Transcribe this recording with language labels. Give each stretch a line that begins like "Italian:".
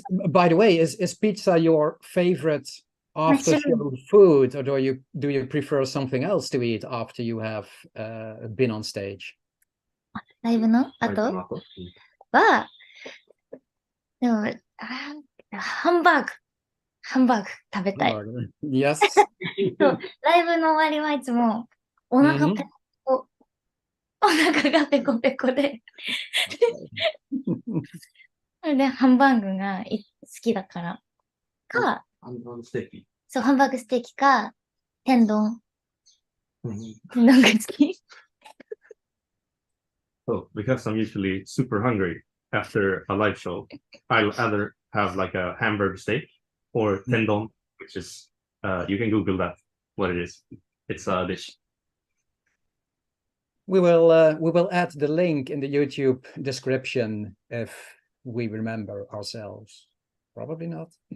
English: By the way, is pizza your favorite after show food, or do you prefer something else to eat after you have been on stage?
Japanese: ライブの後は、でも、ハンバーグ食べたい。
English: Yes.
Japanese: そうライブの終わりはいつもお腹がペコペコでそれでハンバーグが好きだからか、ハンバーグステーキ。そう、ハンバーグステーキか天丼が好き。
English: Oh, because I'm usually super hungry after a live show, I'll either have like a hamburger steak or tendon, which is, you can Google that, what it is. It's a dish. We will add the link in the YouTube description if we remember ourselves. Probably not.